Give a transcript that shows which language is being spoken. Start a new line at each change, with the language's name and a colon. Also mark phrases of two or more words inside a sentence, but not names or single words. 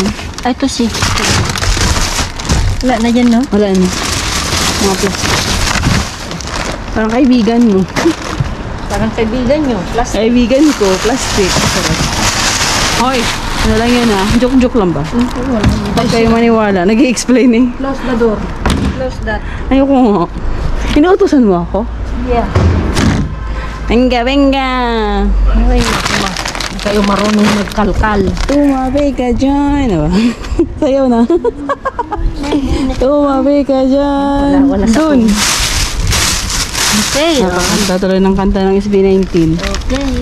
Filipino: Ay, ito si. Wala na dyan, no? Wala na. Mga plastic. Parang kaibigan mo. Parang kaibigan nyo. Plus, Kaibigan ko, plastic. Sarap. Hoy! Ano lang yan ah? Joke-joke lang ba? Pag kayo maniwala, nag-i-explain eh.
English: close the door. Close that.
Filipino: Ayoko nga. Inuutosan mo ako? Yeah.
Spanish: Venga, venga!
Filipino: Ay, naku, hindi kayo marunong magkalkal. Tumabi ka dyan. Ano ba? Sayaw na. Tumabi ka dyan. Wala sa Dun. Okay. Nakakanta tuloy ng kanta ng SB19.